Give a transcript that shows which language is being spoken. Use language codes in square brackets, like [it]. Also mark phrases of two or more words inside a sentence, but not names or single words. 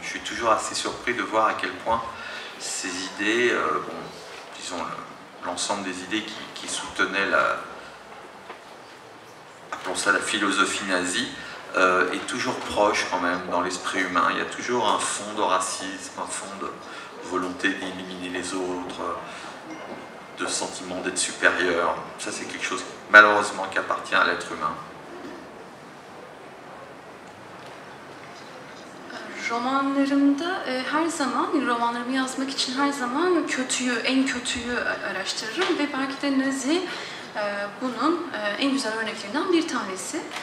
[fr] Je suis toujours assez surpris de voir à quel point ces idées, disons l'ensemble des idées qui soutenaient appelons ça la philosophie nazie, est toujours proche quand même dans l'esprit humain. Il y a toujours un fond de racisme, un fond de volonté d'éliminer les autres, de sentiment d'être supérieur. Ça, c'est quelque chose malheureusement qui appartient à l'être humain. [tr] Romanlarımda romanlarımı yazmak için her zaman en kötüyü araştırırım ve belki de Nazi bunun en güzel örneklerinden bir tanesi.